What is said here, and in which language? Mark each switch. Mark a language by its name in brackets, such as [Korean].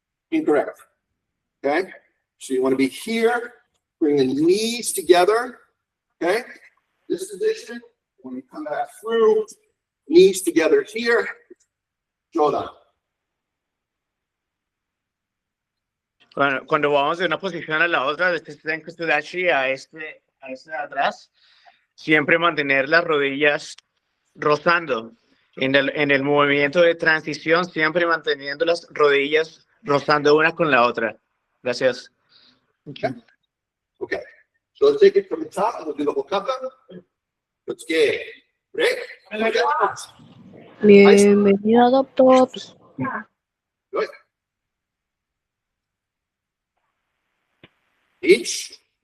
[English] Incorrect. Okay? So you want to be here, bring the knees together. Okay? This position. When you come back through, knees together here. Jodan. [Spanish] Cuando vamos de una posición a la otra, de este Zenku Sudachi a este de atrás, siempre mantener las rodillas rozando. En el movimiento de transición, siempre manteniendo las rodillas rozando una con la otra. Gracias. [English] Okay. So let's take it from the top and we'll do the whole kata. Let's get break. Bienvenido a Dop Tops. Good. Each.